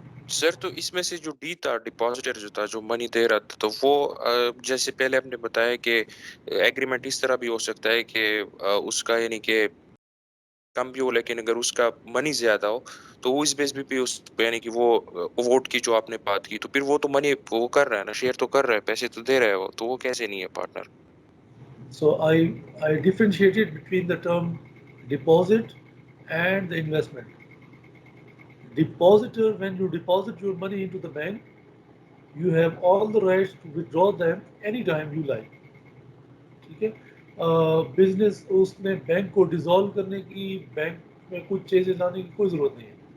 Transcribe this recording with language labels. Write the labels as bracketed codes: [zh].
[ur] سر تو اس میں سے جو ڈی تھا, ڈپازیٹر جو تھا, جو منی دے رہا تھا, تو وہ جیسے پہلے ہم نے بتایا کہ ایگریمنٹ اس طرح بھی ہو سکتا ہے کہ اس کا یعنی کہ کم بھی ہو, لیکن اگر اس کا منی زیادہ ہو تو وہ اس بیس بھی اس یعنی کہ وہ ووٹ کی جو آپ نے بات کی, تو پھر وہ تو منی وہ کر رہا ہے نا, شیئر تو کر رہا ہے, پیسے تو دے رہا ہے وہ, تو وہ کیسے نہیں ہے partner? [en] So I differentiated between the term deposit and the investment. Depositor, when you deposit your money into the bank, you have all the rights to withdraw them anytime you like. [ur] ٹھیک ہے, business اس میں bank کو dissolve کرنے کی, bank میں کچھ چیزیں لانے کی کوئی ضرورت نہیں ہے.